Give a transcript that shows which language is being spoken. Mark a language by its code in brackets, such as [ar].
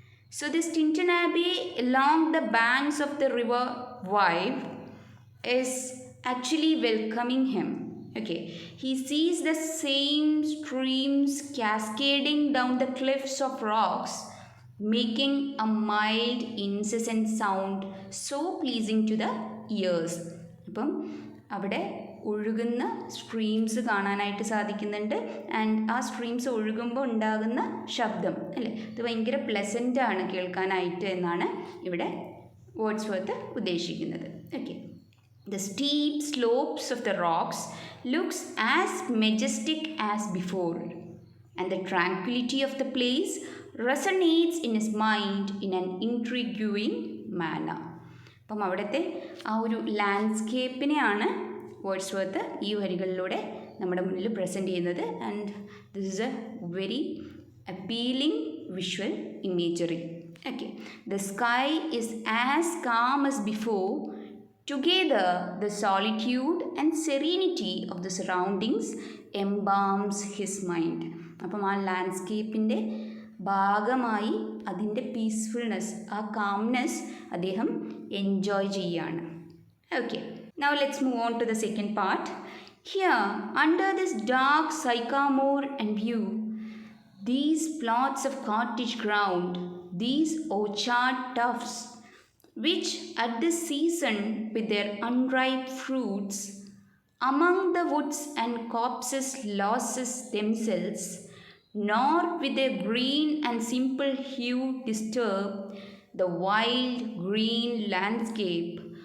[en] So, this Tintern Abbey along the banks of the river Wye is actually welcoming him. Okay, he sees the same streams cascading down the cliffs of rocks, making a mild, incessant sound so pleasing to the ears. [ml] അപ്പം അവിടെ ഒഴുകുന്ന streams കാണാനായിട്ട് സാധിക്കുന്നുണ്ട്. And ആ streams ഒഴുകുമ്പോൾ ഉണ്ടാകുന്ന ശബ്ദം അല്ലേ, ഇത് ഭയങ്കര പ്ലസൻ്റ് ആണ് കേൾക്കാനായിട്ട് എന്നാണ് ഇവിടെ വേർഡ്സ്വർത്ത് ഉദ്ദേശിക്കുന്നത്. [en] Okay, the steep slopes of the rocks looks as majestic as before, and the tranquility of the place resonates in his mind in an intriguing manner. [ml] അപ്പം അവിടുത്തെ ആ ഒരു ലാൻഡ്സ്കേപ്പിനെയാണ് വേർഡ്സ്വർത്ത് ഈ വരികളിലൂടെ നമ്മുടെ മുന്നിൽ പ്രസൻറ്റ് ചെയ്യുന്നത്. [en] And this is a very appealing visual imagery. Okay, the sky is as calm as before. Together, the solitude and serenity of the surroundings embalms his mind. [ml] അപ്പം ആ ലാൻഡ്സ്കേപ്പിൻ്റെ ഭാഗമായി അതിൻ്റെ പീസ്ഫുൾനെസ്, ആ കാംനെസ് അദ്ദേഹം എൻജോയ് ചെയ്യുകയാണ്. [en] Okay, now let's move on to the second part. Here, under this dark sycamore and view, these plots of cottage ground, these orchard tufts, which at this season with their unripe fruits among the woods and copses loses themselves, nor with their green and simple hue disturb the wild green landscape.